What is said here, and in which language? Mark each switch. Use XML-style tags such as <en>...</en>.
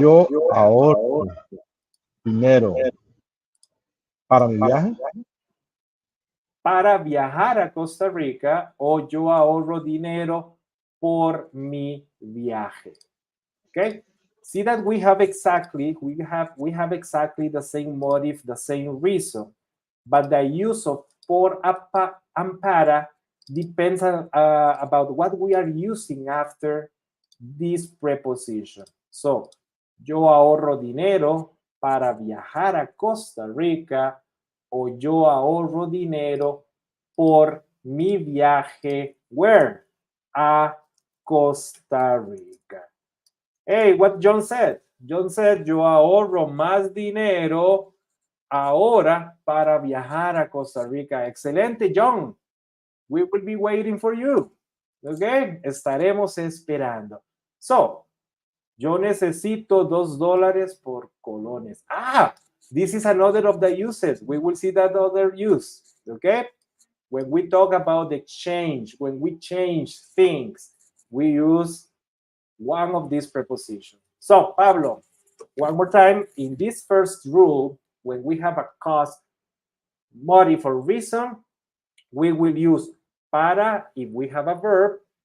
<es>Yo ahorro dinero para mi viaje. Para viajar a Costa Rica, o yo ahorro dinero por mi viaje.</es> <en>Okay. See that we have exactly the same motive, the same reason, but the use of por and para depends on, about what we are using after this preposition.</en> <es>So, yo ahorro dinero para viajar a Costa Rica, o yo ahorro dinero por mi viaje,</es> <en>where?</en> <es>A Costa Rica.</es> <en>Hey, what John said? John said,</en> <es>yo ahorro más dinero ahora para viajar a Costa Rica. Excelente, John.</es> <en>We will be waiting for you.</en> <es>Okay? Estaremos esperando. So, yo necesito $2 por colones.</es> <en>Ah, this is another of the uses. We will see that other use. Okay? When we talk about the exchange, when we change things, we use one of these prepositions. So, Pablo, one more time, in this first rule, when we have a cause, motive, or reason, we will use para if we have a verb,</en>